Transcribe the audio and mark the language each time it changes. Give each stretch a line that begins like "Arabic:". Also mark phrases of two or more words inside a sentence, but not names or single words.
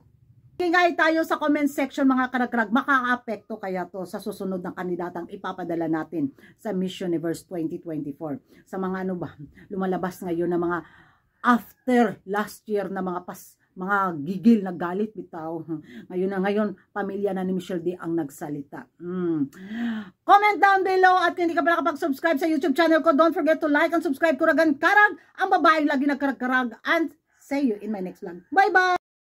Filipino: Ingay tayo sa
English: comment section
Filipino: mga karag-karag, maka-apekto kaya to sa susunod ng kandidatang ipapadala natin sa Miss Universe 2024. Sa mga lumalabas ngayon na mga
English: after last year
Filipino: na mga gigil na galit bitaw. Ngayon, pamilya na ni Michelle D ang nagsalita.
English: Comment down below,
Filipino: at kung hindi ka pa nakapag-subscribe sa
English: YouTube channel
Filipino: ko,
English: don't forget to like and subscribe.
Filipino: Kuragan Karag, ang babaeng lagi nagkarag-karag,
English: and see you in my next vlog. Bye-bye!